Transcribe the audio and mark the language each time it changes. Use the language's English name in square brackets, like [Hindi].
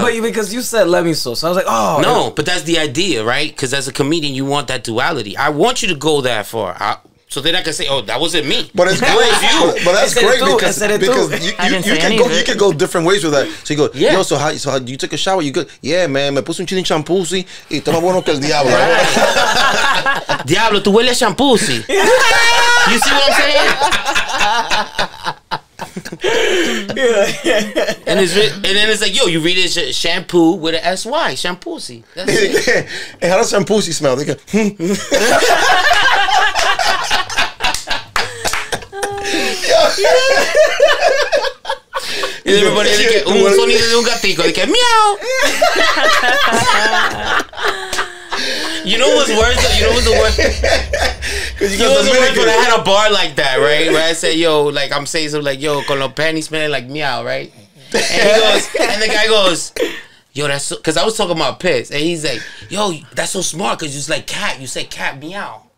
[English] But because you said let me so I was like, oh. No, but that's the idea, right? Because as a comedian, you want that duality. I want you to go that far. So then I can say, oh, that wasn't me. But it's great. But that's great because you can go different ways with that. So you go, yo, so how you took a shower? You good? Yeah, man, [Spanish] me puse un chile en Shampoozy y está más bueno que el diablo. Diablo, tú hueles a Shampoozy. [English] You see what I'm saying? And then it's like, yo, you read it shampoo with an SY, Shampoozy. That's it. And how does Shampoozy smell? They go, [Spanish] y everybody dice un sonido de un gatico, de que miau. [English] You know what's worse? You know what's the worst? You know what's the worst? When I had a bar like that, right? Where I said, yo, like I'm saying something like, yo, [Spanish] con los [English] panties smelling like meow, right? And he goes, and the guy goes, yo, that's so, because I was talking about piss, and he's like, yo, that's so smart because you like cat, you say cat meow.